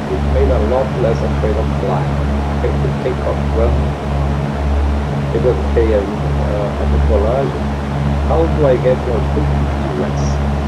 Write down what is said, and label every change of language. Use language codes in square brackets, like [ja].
[en] It made a lot less afraid of flying. Can you take off running? [pt] Eu gostei aí a decolagem. [en] How do I get your book in US?